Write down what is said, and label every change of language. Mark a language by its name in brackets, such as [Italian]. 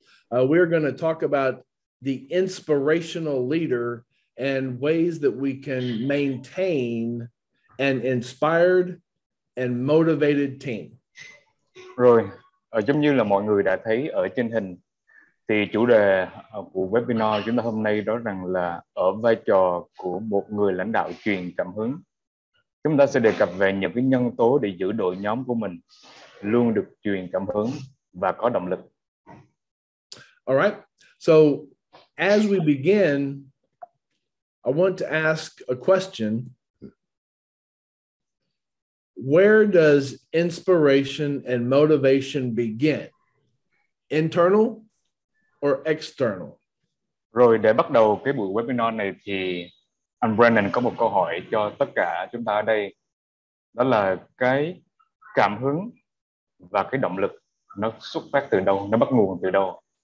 [English] We're going to talk about the inspirational leader and ways that we can maintain an inspired and motivated team. [Vietnamese] Rồi, giống như là mọi người đã thấy ở trên hình, thì chủ đề của webinar chúng ta hôm nay đó rằng là ở vai trò của một người lãnh đạo truyền cảm hứng. Chúng ta sẽ đề cập về những cái nhân tố để giữ đội nhóm của mình luôn được truyền cảm hứng và có động lực. [English] All right. So as we begin, I want to ask a question. Where does inspiration and motivation begin? Internal or external? [Vietnamese] Rồi để bắt đầu cái buổi webinar này thì anh Brandon có một câu hỏi cho tất cả chúng ta ở đây. Đó là cái cảm hứng và cái động lực nó xuất phát từ đâu, nó bắt nguồn từ đâu?